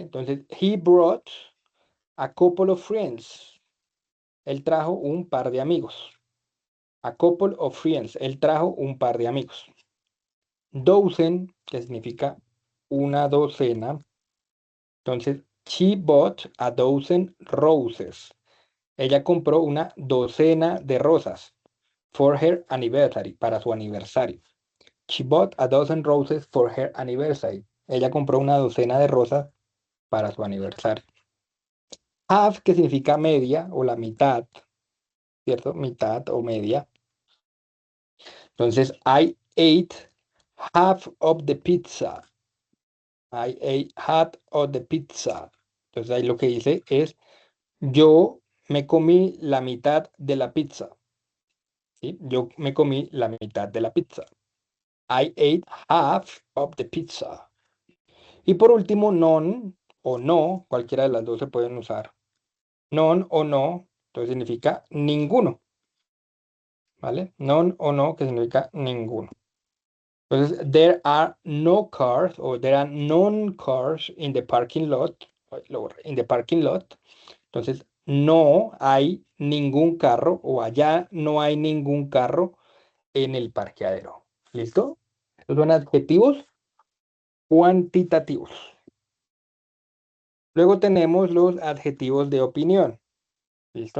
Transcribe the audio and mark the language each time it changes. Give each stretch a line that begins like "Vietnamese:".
English: Entonces, he brought a couple of friends.
Spanish: Él trajo un par de amigos.
English: A couple of friends.
Spanish: Él trajo un par de amigos. Dozen, que significa una docena.
English: Entonces, she bought a dozen roses.
Spanish: Ella compró una docena de rosas.
English: For her anniversary,
Spanish: para su aniversario.
English: She bought a dozen roses for her anniversary.
Spanish: Ella compró una docena de rosas para su aniversario. Half, que significa media o la mitad, ¿cierto? Mitad o media.
English: Entonces, I ate half of the pizza. I ate half of the pizza.
Spanish: Entonces, ahí lo que dice es, yo me comí la mitad de la pizza. ¿Sí? Yo me comí la mitad de la pizza.
English: I ate half of the pizza.
Spanish: Y por último, none o no, cualquiera de las dos se pueden usar. None o no, entonces significa ninguno. ¿Vale? None o no, que significa ninguno.
English: Entonces, there are no cars o there are none cars in the parking lot. In the parking lot.
Spanish: Entonces, no hay ningún carro o allá no hay ningún carro en el parqueadero. ¿Listo? Estos son adjetivos cuantitativos. Luego tenemos los adjetivos de opinión. ¿Listo?